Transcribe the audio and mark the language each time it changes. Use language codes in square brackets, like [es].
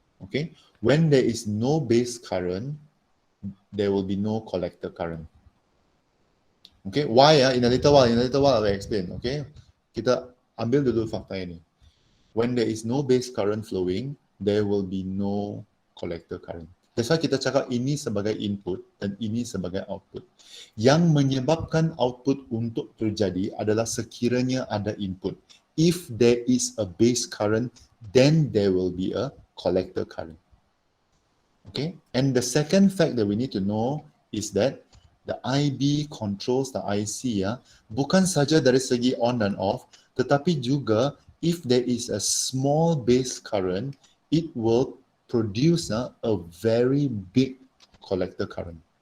[en] Okay, when there is no base current, there will be no collector current. Okay, why? In a little while I will explain. Okay, [ms] kita ambil dulu fakta ini. [en] When there is no base current flowing, there will be no collector current. That's why [ms] kita cakap ini sebagai input dan ini sebagai output. Yang menyebabkan output untuk terjadi adalah sekiranya ada input. [en] If there is a base current, then there will be a collector current. Okay, and the second fact that we need to know is that the IB controls the IC ya, [ms] bukan saja dari segi on dan off, tetapi juga [en] if there is a small base current, it will produce a very big collector current.